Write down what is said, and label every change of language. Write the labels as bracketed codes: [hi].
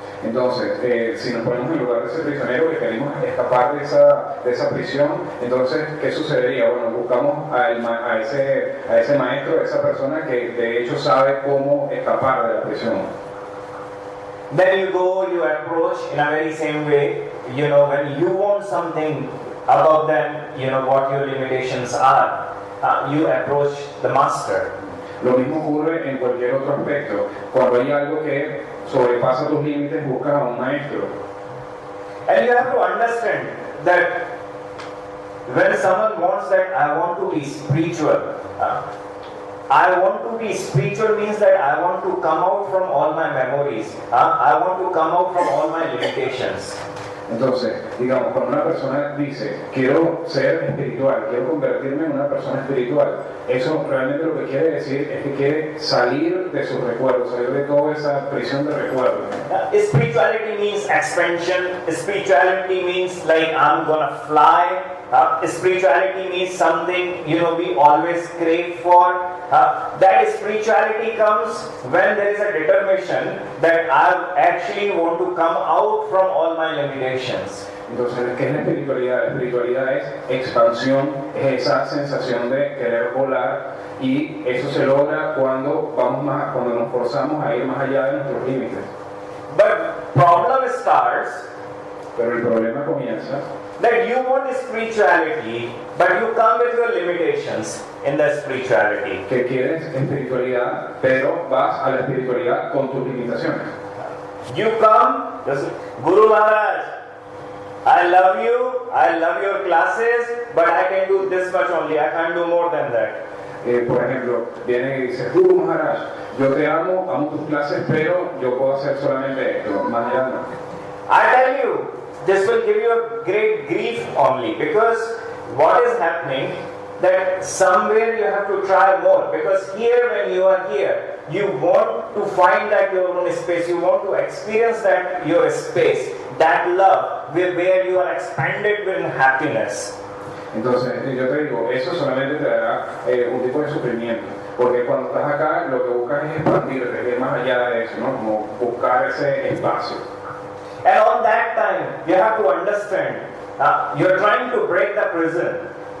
[es] Entonces, si nos ponemos en lugar de ese prisionero que queremos escapar de esa prisión, entonces, ¿qué sucedería? Bueno, buscamos a ese maestro, a esa persona que de hecho sabe cómo escapar de la prisión. [en] Then you go, you approach in a very same way. You know, when you want something above them, you know what your limitations are. You approach the master. [es] Lo mismo ocurre en cualquier otro aspecto. Cuando hay algo que sobrepasa tus límites, buscas a un maestro. [en] And you have to understand that when someone wants that I want to be spiritual, I want to be spiritual means that I want to come out from all my memories. I want to come out from all my limitations. [es] Entonces, digamos, cuando una persona dice, quiero ser espiritual, quiero convertirme en una persona espiritual, eso realmente lo que quiere decir es que quiere salir de sus recuerdos, salir de toda esa prisión de recuerdos. [en] Spirituality means expansion. Spirituality means like I'm gonna fly. Spirituality means something, you know, we always crave for. That spirituality comes when there is a determination that I actually want to come out from all my limitations. [es] Entonces, ¿qué es la espiritualidad? La espiritualidad es expansión, es esa sensación de querer volar, y eso se logra cuando nos forzamos a ir más allá de nuestros límites. [en] But problem starts. [es] Pero el problema comienza [en] That you want spirituality, but you come with your limitations in the spirituality. [es] que quieres espiritualidad, pero vas a la espiritualidad con tus limitaciones. [en] You come, just, Guru Maharaj, I love your classes, but I can do this much only, I can't do more than that. [es] Por ejemplo, viene y dice, Guru Maharaj, yo te amo tus clases, pero yo puedo hacer solamente esto, más allá no. [en] I tell you, this will give you a great grief only, because what is happening, that somewhere you have to try more, because here when you are here, you want to find that your own space, you want to experience that your space, that love, where you are expanded with happiness. [es] Entonces, yo te digo, eso solamente te dará un tipo de sufrimiento, porque cuando estás acá, lo que buscas es expandirte, ir más allá de eso, ¿no? Como buscar ese espacio. [en] And on that time, you have to understand, you're trying to break the prison.